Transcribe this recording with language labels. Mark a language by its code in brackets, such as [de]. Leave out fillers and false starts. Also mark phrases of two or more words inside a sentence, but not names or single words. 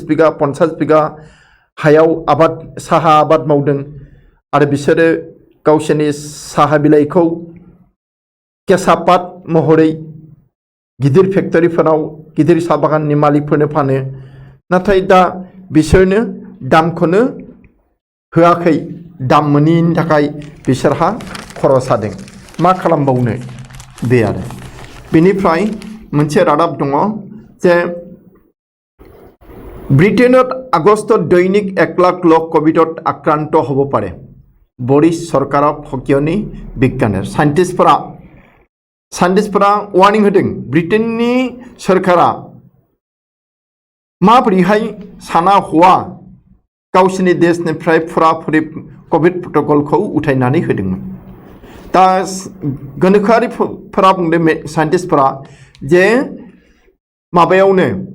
[brx] बिगा 50 बिगा हायाव साहा आबाद मावदों आरो बिसोरो गावसोरनि साहा बिलाइखौ केसापात महरै गिदिर फेक्टरिफोराव गिदिर साहा बागाननि मालिकफोरनो फानो नाथाय दा बिसोरनो दामखौनो होआखै दाम मोनैनि थाखाय बिसोरहा खर' सादों मा खालामबावनो बे आरो बेनिफ्राय मोनसे रादाब दङ जे [as] ব্ৰিটেইনত আগষ্টত দৈনিক 1 লাখ লোক কোভিডত আক্ৰান্ত হ'ব পাৰে বৰিছ চৰকাৰক সকিয়নি বিজ্ঞানীৰ [brx] साइन्टिस्टफोरा वार्निं होदों ब्रिटेननि सोरखारा माबोरैहाय साना हवा गावसोरनि देशनिफ्राय फुराफुरि कोविड प्रटोकलखौ उथायनानै होदोंमोन दा गोनोखोआरिफोरा बुंदों साइन्टिस्टफोरा जे माबायावनो